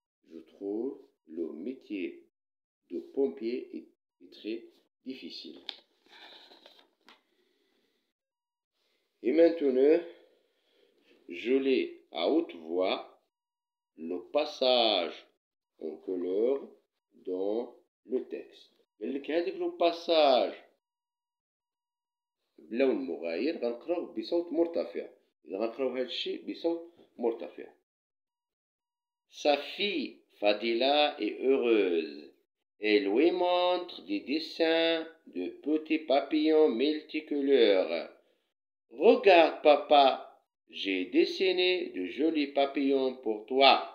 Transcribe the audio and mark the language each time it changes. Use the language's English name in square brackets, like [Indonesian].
[French] Je trouve le métier de pompier est très difficile. Et maintenant, je lis à haute voix le passage en couleur dans le texte. [Arabic] قالك هذاك لو باساج بلون مغاير غنقراوه بصوت مرتفع. إذا غنقراو هذا الشيء بصوت مرتفع. [French] Sa fille Fadila est heureuse. Elle lui montre des dessins de petits papillons multicolores. Regarde papa, j'ai dessiné de jolis papillons pour toi.